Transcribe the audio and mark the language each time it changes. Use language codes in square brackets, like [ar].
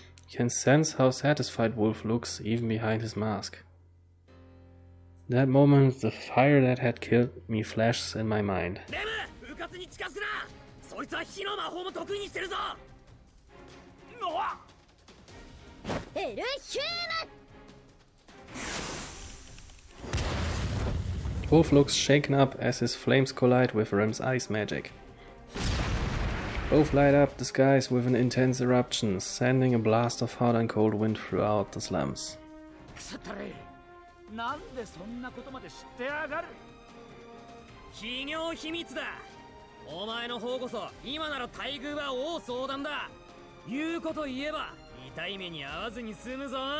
[en] You can sense how satisfied Wolf looks even behind his mask. In that moment, the fire that had killed me flashes in my mind. [ja] レム、うかつに近づくな。そいつは火の魔法も得意にしてるぞ。エルヒューム。 [en] Wolf looks shaken up as his flames collide with Rem's ice magic. Both light up the skies with an intense eruption, sending a blast of hot and cold wind throughout the slums. [ja] なんでそんなことまで知ってやがる。企業秘密だ。お前の方こそ今なら待遇は大相談だ。言うこと言えば痛い目に遭わずに済むぞ。